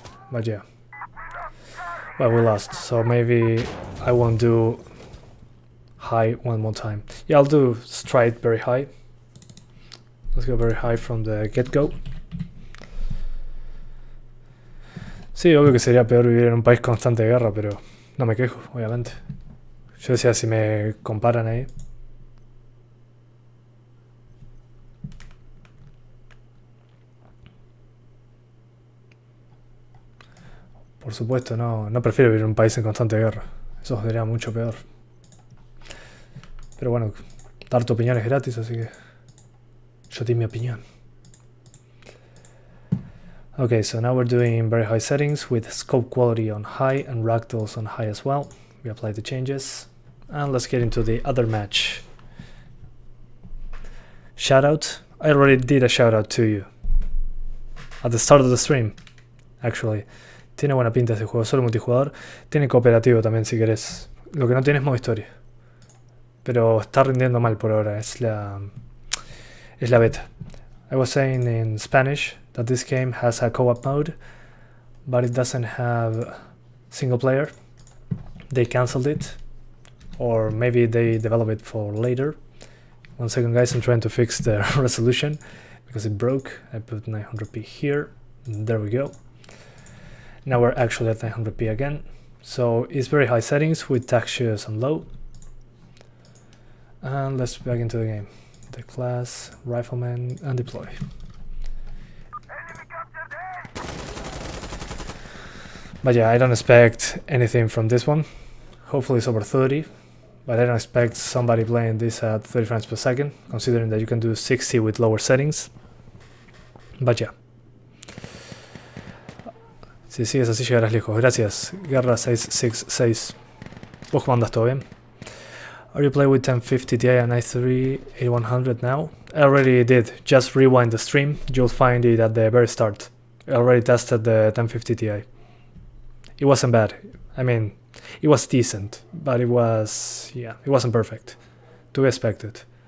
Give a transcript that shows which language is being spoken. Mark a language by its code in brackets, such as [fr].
[en] But yeah. Well, we lost, so maybe I won't do high one more time. Yeah, I'll do straight very high. Let's go very high from the get-go. [es] Sí, obvio que sería peor vivir en un país constante de guerra, pero no me quejo, obviamente. Yo decía, si me comparan ahí. Por supuesto, no prefiero vivir en un país en constante guerra. Eso sería mucho peor. Pero bueno, dar tu opinión es gratis, así que yo di mi opinión. [en] Okay, so now we're doing very high settings with scope quality on high and ragdolls on high as well. We apply the changes. And let's get into the other match. Shoutout. I already did a shoutout to you. At the start of the stream, actually. [es] Tiene buena pinta ese juego, solo multijugador. Tiene cooperativo también si querés. Lo que no tiene es modo historia. Pero está rindiendo mal por ahora, es la beta. [en] I was saying in Spanish that this game has a co-op mode, but it doesn't have single player. They cancelled it, or maybe they develop it for later. 1 second guys, I'm trying to fix the resolution because it broke. I put 900p here, and there we go. Now we're actually at 900p again. So it's very high settings with textures on low. And let's back into the game. The class, rifleman, and deploy. But yeah, I don't expect anything from this one. Hopefully it's over 30, but I don't expect somebody playing this at 30 frames per second, considering that you can do 60 with lower settings. But yeah. [es] Si sigues así llegarás lejos. Gracias, Guerra 666. ¿Vos cómo andas? ¿Todo bien? [en] Are you playing with 1050 Ti and i3 8100 now? I already did. Just rewind the stream. You'll find it at the very start. I already tested the 1050 Ti. It wasn't bad. I mean, it was decent, but it was, yeah, it wasn't perfect. To be expected.